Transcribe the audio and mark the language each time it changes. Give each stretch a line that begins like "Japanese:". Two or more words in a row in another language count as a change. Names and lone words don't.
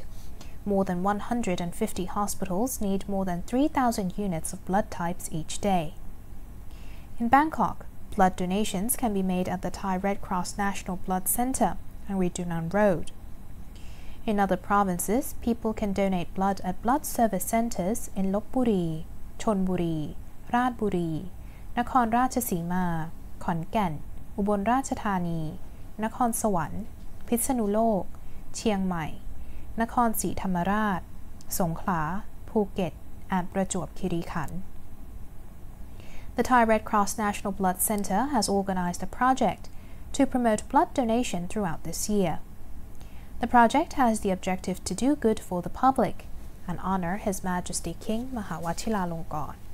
English: More than 150 hospitals need more than 3,000 units of blood types each day. In Bangkok, blood donations can be made at the Thai Red Cross National Blood Center on Ridunan Road. In other provinces, people can donate blood at blood service centers in Lopburi, Chonburi, Rajburi, Nakhon Ratchasima, Khon Kaen, Ubon Ratchathani, Nakhon Sawan, Phitsanulok, Chiang Mai, Nakhon ศรีธรรมราช Songkhla, Phuket, and Prajwap Khiri Khan. The Thai Red Cross National Blood Center has organized a project to promote blood donation throughout this year. The project has the objective to do good for the public and honor His Majesty King Mahawachiralongkorn.